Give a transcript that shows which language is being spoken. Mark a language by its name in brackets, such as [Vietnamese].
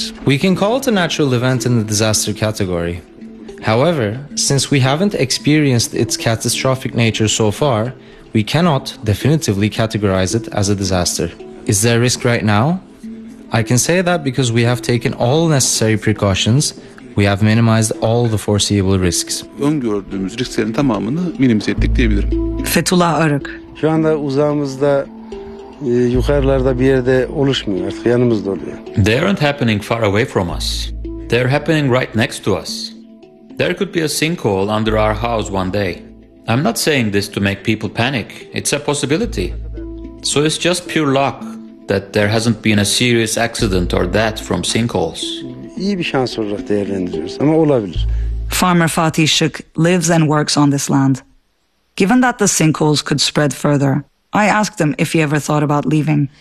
[English] We can call it a natural event in the disaster category. However, since we haven't experienced its catastrophic nature so far, we cannot definitively categorize it as a disaster. Is there risk right now? I can say that because we have taken all necessary precautions. We have minimized all the foreseeable risks. [Turkish] Öngördüğümüz risklerin tamamını minimize ettik diyebilirim. Fethullah Arık. Şu anda uzağımızda yukarılarda bir yerde oluşmuyor artık, yanımızda oluyor. [English] They aren't happening far away from us. They're happening right next to us. There could be a sinkhole under our house one day. I'm not saying this to make people panic. It's a possibility. So it's just pure luck that there hasn't been a serious accident or death from sinkholes. [Turkish] İyi bir şans olarak değerlendiriyoruz ama olabilir. [English] Farmer Fatih Şık lives and works on this land. Given that the sinkholes could spread further, I asked him if he ever thought about leaving.